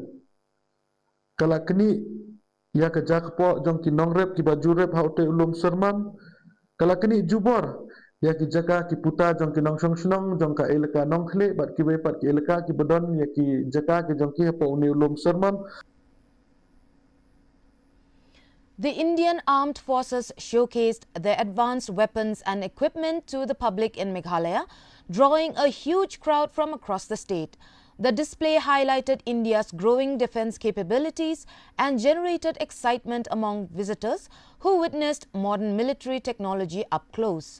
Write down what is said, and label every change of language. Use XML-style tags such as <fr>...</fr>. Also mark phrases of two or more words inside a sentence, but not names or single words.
<kha>Kala kini ya ka jakpo jong ki nong rep ki baju rep haute ulum serman. Kala kini jubor ya ki jaka ki puta jong ki nong song jong ka elka nong khle bat ki wepat ki elka ki bedon ya ki jaka ki jong ki hapo uni ulum serman.</kha> <en>The Indian Armed Forces showcased their advanced weapons and equipment to the public in Meghalaya, drawing a huge crowd from across the state. The display highlighted India's growing defense capabilities and generated excitement among visitors who witnessed modern military technology up close.</en>